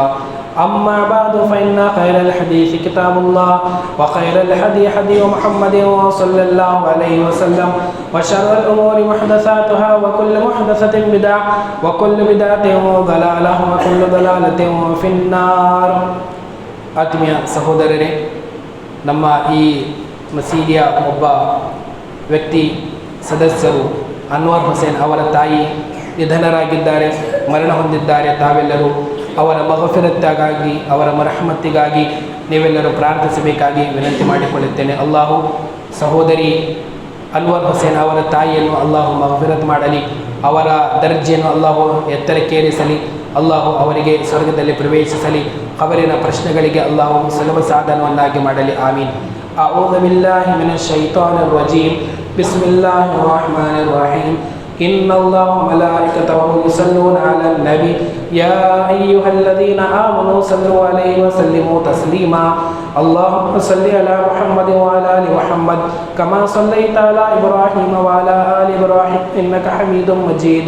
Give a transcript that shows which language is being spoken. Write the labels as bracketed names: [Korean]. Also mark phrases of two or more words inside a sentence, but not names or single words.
[Arabic] أما بعد فإن خير الحديث كتاب الله وخير الهدي هدي محمد صلى الله عليه وسلم وشر الأمور محدثاتها وكل محدثة بدعة وكل بدعة ضلالة وكل ضلالة في النار. [Kannada] ಆತ್ಮೀಯ ಸಹೋದರರೇ, ನಮ್ಮ ಈ ಮಸೀದಿಯ ಒಬ್ಬ ವ್ಯಕ್ತಿ ಸದಸ್ಯರು ಅನ್ವರ್ ಹುಸೇನ್ ಅವರ ತಾಯಿ ನಿಧನರಾಗಿದ್ದಾರೆ, ಮರಣ ಹೊಂದಿದ್ದಾರೆ. ತಾವೆಲ್ಲರೂ ಅವರ ಮಗಫಿರತ್ಗಾಗಿ, ಅವರ ಮರಹಮತ್ತಿಗಾಗಿ ನೀವೆಲ್ಲರೂ ಪ್ರಾರ್ಥಿಸಬೇಕಾಗಿ ವಿನಂತಿ ಮಾಡಿಕೊಳ್ಳುತ್ತೇನೆ. ಅಲ್ಲಾಹು ಸಹೋದರಿ ಅನ್ವರ್ ಹುಸೇನ್ ಅವರ ತಾಯಿಯನ್ನು ಅಲ್ಲಾಹು ಮಗಫಿರತ್ ಮಾಡಲಿ, ಅವರ ದರ್ಜೆಯನ್ನು ಅಲ್ಲಾಹು ಎತ್ತರಕ್ಕೇರಿಸಲಿ, ಅಲ್ಲಾಹು ಅವರಿಗೆ ಸ್ವರ್ಗದಲ್ಲಿ ಪ್ರವೇಶಿಸಲಿ, ಅವರಿನ ಪ್ರಶ್ನೆಗಳಿಗೆ ಅಲ್ಲಾಹು ಸುಲಭ ಸಾಧನವನ್ನಾಗಿ ಮಾಡಲಿ. [Arabic] آمين. أعوذ بالله من الشيطان الرجيم. بسم الله الرحمن الرحيم. إن الله وملائكته يصلون على النبي يا أيها الذين آمنوا صلوا عليه وسلموا تسليما. اللهم صل على محمد وعلى آل محمد كما صليت على إبراهيم وعلى آل إبراهيم إنك حميد مجيد.